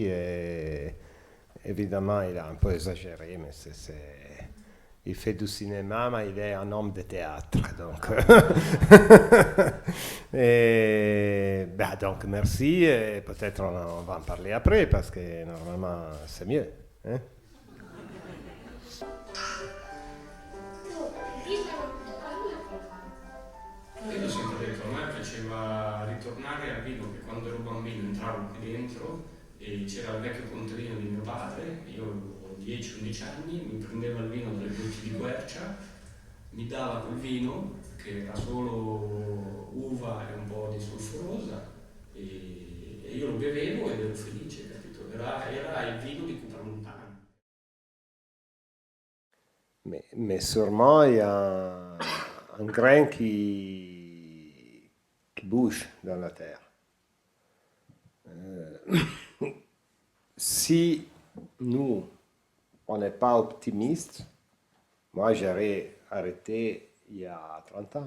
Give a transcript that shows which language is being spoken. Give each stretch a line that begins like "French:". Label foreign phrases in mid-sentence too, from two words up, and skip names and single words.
French: Et évidemment, il a un peu exagéré, mais il fait du cinéma, mais il est un homme de théâtre. Donc, donc merci. Et peut-être on va en parler après, parce que normalement, c'est mieux. Hein?
Italian: Io sempre detto, a me piaceva ritornare al vino, che quando ero bambino entravo qui dentro e c'era il vecchio contadino di mio padre, io avevo 10-11 anni, mi prendeva il vino dalle botti di quercia, mi dava quel vino che era solo uva e un po' di solforosa e io lo bevevo ed ero felice, capito? Era il vino di Cupramontana.
French: Mais sûrement, il y a un grain qui bouge dans la terre. Si nous, on n'est pas optimiste, moi j'aurais arrêté il y a 30 ans.